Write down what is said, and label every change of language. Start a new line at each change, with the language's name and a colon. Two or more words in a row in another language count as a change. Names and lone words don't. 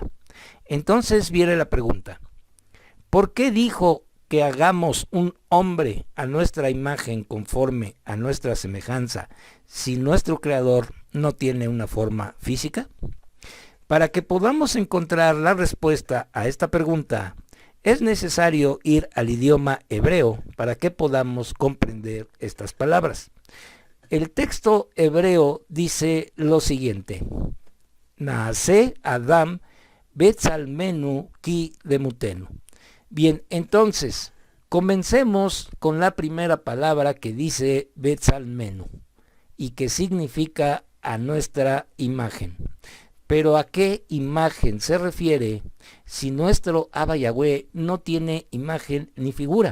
Spanish: Entonces viene la pregunta: ¿por qué dijo que hagamos un hombre a nuestra imagen conforme a nuestra semejanza si nuestro Creador no tiene una forma física? Para que podamos encontrar la respuesta a esta pregunta, es necesario ir al idioma hebreo para que podamos comprender estas palabras. El texto hebreo dice lo siguiente:
Hebrew: נעשה אדם בצלמנו כדמותנו.
Spanish: Bien, entonces, comencemos con la primera palabra que dice Betzalmenu y que significa a nuestra imagen. Pero ¿a qué imagen se refiere si nuestro Abba Yahweh no tiene imagen ni figura?